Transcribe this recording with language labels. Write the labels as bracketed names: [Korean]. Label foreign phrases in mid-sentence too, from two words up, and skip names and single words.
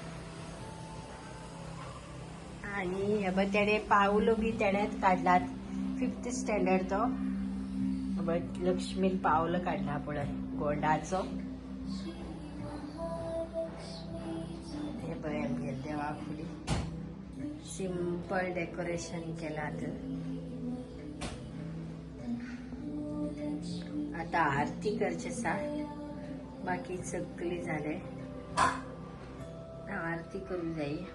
[Konkani] आणि हे तेणे पावलो बी तेणेच काढलात. 5th स्टँडर्ड तो लक्ष्मी पावलो काढला पळय गोंडाचो. हे पळय आमगे देवा फुली [English] simple decoration [Konkani] केलात. आता आरती करचे सा बाकी सगळी झाले आरती करू जाई